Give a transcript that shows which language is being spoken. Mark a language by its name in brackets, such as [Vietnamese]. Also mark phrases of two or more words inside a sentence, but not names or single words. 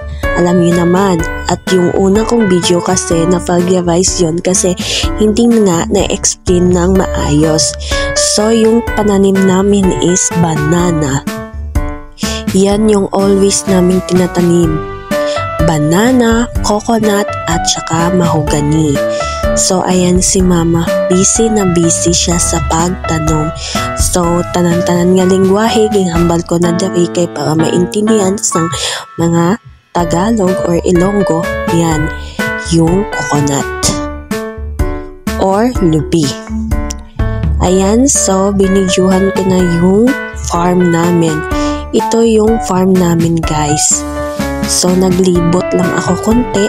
[Filipino] Alam niyo naman, at yung una kong video kasi na-flagellarize yun kasi hindi nga na-explain ng maayos. So yung pananim namin is banana. Yan yung always naming tinatanim. Banana, coconut at saka mahogany. So ayan si Mama, busy na busy siya sa pagtanom. [Hiligaynon] So tanan-tanan nga lingwahe ginghambal ko na diri kay para maintindihan sang mga Tagalog or Ilonggo. [Filipino] Yan yung coconut or lubi. Ayan, so binidyuhan ko na yung farm namin. Ito yung farm namin guys. So naglibot lang ako konti.